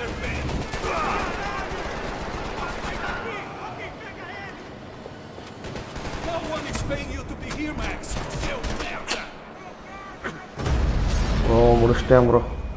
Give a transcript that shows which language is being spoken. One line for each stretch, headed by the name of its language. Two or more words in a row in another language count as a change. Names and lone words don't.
English: Payne? No one is paying you to be here, Max.
Portuguese: Seu merda!
Tamil: ப்ரோ முடிச்சிட்டேன் ப்ரோ.